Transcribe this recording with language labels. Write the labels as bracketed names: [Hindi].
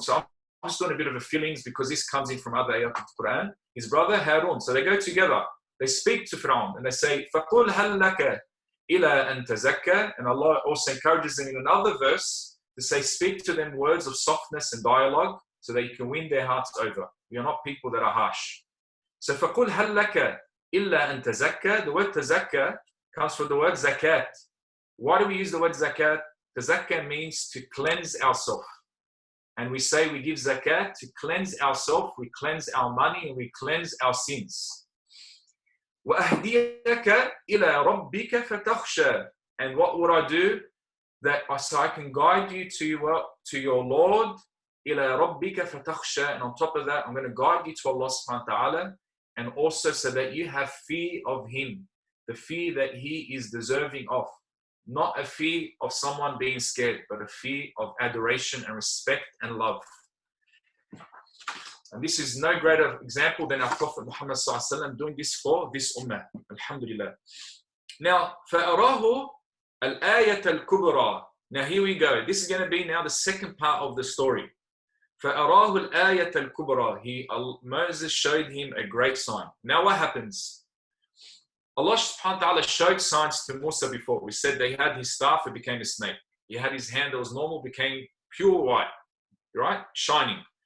[English] So I'm just doing a bit of a feelings because this comes in from other ayat of the Quran. His brother Harun. So they go together. They speak to Pharaoh and they say, [Arabic] فَقُلْ هَلْ لَكَ إِلَىٰ أَن تَزَكَّى. [English] And Allah also encourages them in another verse to say, speak to them words of softness and dialogue so that you can win their hearts over. We are not people that are harsh. [Arabic] So فَقُلْ هَلْ لَكَ إِلَّا أَن تَزَكَّى. [English] The word tazakka comes from the word zakat. Why do we use the word zakat? Tazakka means to cleanse ourselves. And we say we give zakat to cleanse ourselves, we cleanse our money, and we cleanse our sins. [Arabic] وَأَهْدِيَكَ إِلَىٰ رَبِّكَ فَتَخْشَى. [English] And what would I do? So I can guide you to your Lord. [Arabic] إِلَىٰ رَبِّكَ فَتَخْشَى. [English] And on top of that, I'm going to guide you to Allah subhanahu wa ta'ala. And also so that you have fear of Him. The fear that He is deserving of. Not a fear of someone being scared, but a fear of adoration and respect and love. And this is no greater example than our Prophet Muhammad ﷺ doing this for this ummah. [Arabic] Alhamdulillah. Now, فَأَرَاهُ الْآيَةَ الْكُبْرَى. [English] Now here we go. This is going to be now the second part of the story. [Arabic] فَأَرَاهُ الْآيَةَ الْكُبْرَى. [English] Moses showed him a great sign. Now what happens? Allah subhanahu wa ta'ala showed signs to Musa before. We said they had his staff, it became a snake. He had his hand that was normal, became pure white, right? Shining.